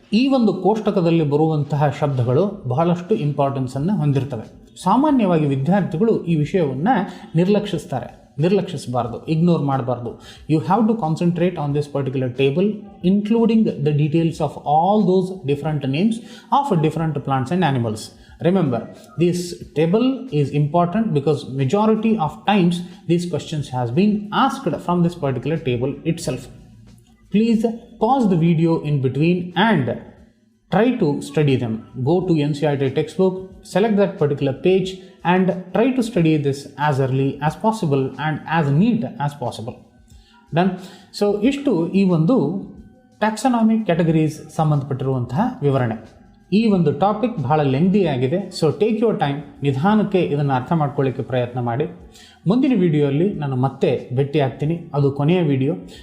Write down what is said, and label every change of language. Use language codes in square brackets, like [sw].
[kn] ಈ ಒಂದು ಕೋಷ್ಟಕದಲ್ಲಿ ಬರುವಂತಹ ಶಬ್ದಗಳು ಬಹಳಷ್ಟು ಇಂಪಾರ್ಟೆನ್ಸನ್ನು ಹೊಂದಿರ್ತವೆ. ಸಾಮಾನ್ಯವಾಗಿ ವಿದ್ಯಾರ್ಥಿಗಳು ಈ ವಿಷಯವನ್ನು ನಿರ್ಲಕ್ಷಿಸಬಾರ್ದು, ಇಗ್ನೋರ್ ಮಾಡಬಾರ್ದು. [en] You have to concentrate on this particular table, including the details of all those different names of different plants and animals. Remember, this table is important because majority of times these questions has been asked from this particular table itself. Please pause the video in between and try to study them. Go to NCERT textbook, select that particular page and try to study this as early as possible and as neat as possible. Done. [kn] So ಇಷ್ಟು ಈ ಒಂದು ಟ್ಯಾಕ್ಸಾನಮಿಕ್ categories ಸಂಬಂಧಪಟ್ಟಿರುವಂತಹ ವಿವರಣೆ. ಈ ಒಂದು topic ಬಹಳ ಲೆಂಗ್ದಿ ಆಗಿದೆ. [en] so take your time, [kn] ನಿಧಾನಕ್ಕೆ ಇದನ್ನು ಅರ್ಥ ಮಾಡ್ಕೊಳ್ಳಿಕ್ಕೆ ಪ್ರಯತ್ನ ಮಾಡಿ. ಮುಂದಿನ ವಿಡಿಯೋಲ್ಲಿ ನಾನು ಮತ್ತೆ ಭೇಟಿ ಆಗ್ತೀನಿ. ಅದು ಕೊನೆಯ ವಿಡಿಯೋ.